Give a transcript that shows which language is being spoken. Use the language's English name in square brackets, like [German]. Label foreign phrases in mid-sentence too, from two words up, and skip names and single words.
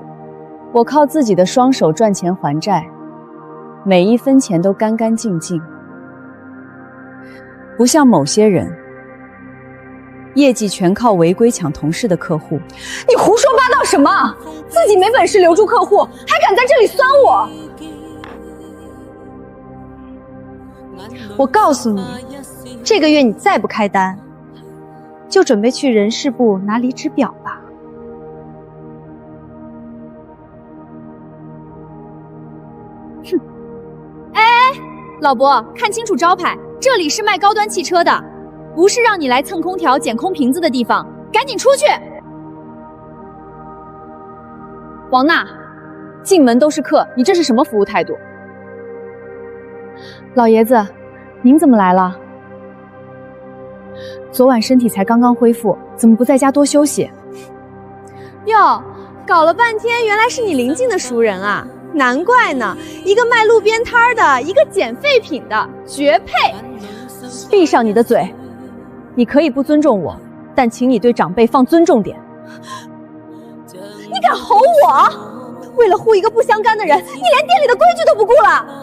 [Chinese] 我靠自己的雙手賺錢還債，每一分錢都乾乾淨淨，不像某些人，業績全靠違規搶同事的客戶。你胡說八道什麼？自己沒本事留住客戶，還敢在這裡酸我？我告訴你，這個月你再不開單，就準備去人事部拿離職表吧。哼！哎，老伯，看清楚招牌，這裡是賣高端汽車的，不是讓你來蹭空調、撿空瓶子的地方，趕緊出去！王娜，進門都是客，你這是什麼服務態度？老爺子，您怎麼來了？昨晚身體才剛剛恢復，怎麼不在家多休息？喲，搞了半天，原來是你臨近的熟人啊！難怪呢，一個賣路邊攤的，一個撿廢品的，絕配！閉上你的嘴！你可以不尊重我，但請你對長輩放尊重點。你敢吼我？为了護一個不相干的人，你連店裡的規矩都不顧了。